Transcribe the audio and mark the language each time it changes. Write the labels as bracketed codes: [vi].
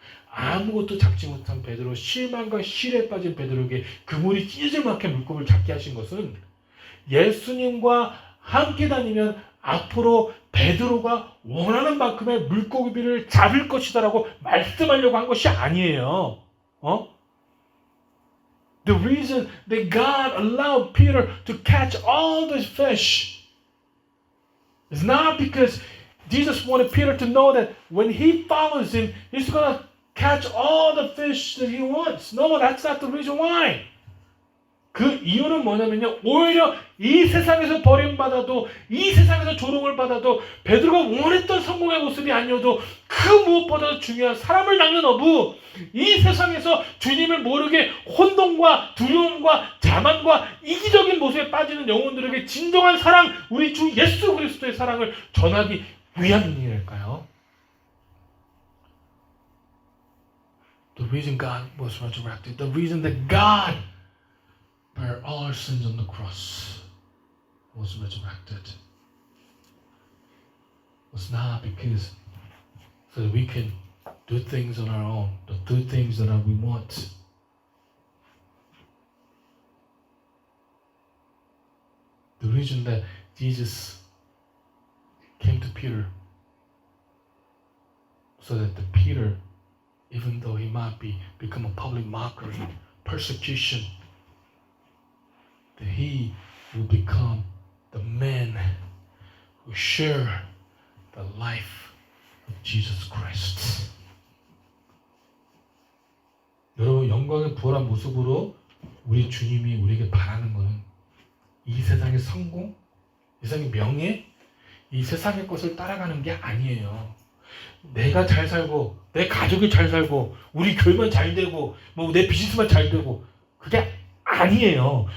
[ko] 아무것도 잡지 못한 베드로, 실망과 실에 빠진 베드로에게 그물이 찢어질 만큼 물고기를 잡게 하신 것은 예수님과 함께 다니면 앞으로 베드로가 원하는 만큼의 물고기를 잡을 것이다라고 말씀하려고 한 것이 아니에요. [en] The reason that God allowed Peter to catch all these fish is not because Jesus wanted Peter to know that when he follows him, he's going to catch all the fish that he wants. No, that's not the reason why. [ko] 그 이유는 뭐냐면요. 오히려 이 세상에서 버림받아도 이 세상에서 조롱을 받아도 베드로가 원했던 성공의 모습이 아니어도 그 무엇보다도 중요한 사람을 낚는 어부, 이 세상에서 주님을 모르게 혼돈과 두려움과 자만과 이기적인 모습에 빠지는 영혼들에게 진정한 사랑, 우리 주 예수 그리스도의 사랑을 전하기 위함이랄까요? [en] The reason God was resurrected, the reason that God bear all our sins on the cross, was resurrected, was not because so that we can do things on our own, do things that we want. The reason that Jesus came to Peter so that the Peter, even though he might become a public mockery, persecution, that he will become the man who share the life of Jesus Christ. [ko] 여러분, 영광의 부활한 모습으로 우리 주님이 우리에게 바라는 것은 이 세상의 성공, 이 세상의 명예, 이 세상의 것을 따라가는 게 아니에요. 내가 잘 살고, 내 가족이 잘 살고, 우리 교회만 잘 되고, 뭐 내 비즈니스만 잘 되고, 그게 아니에요.